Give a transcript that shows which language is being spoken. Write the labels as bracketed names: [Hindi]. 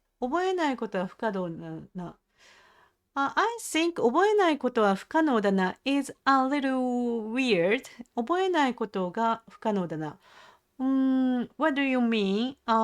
[Japanese] 覚えないことは不可能な。 [English] I think [Japanese] 覚えないことは不可能だな [English] is a little weird. [Japanese] 覚えないことが不可能だな。 [English] What do you mean?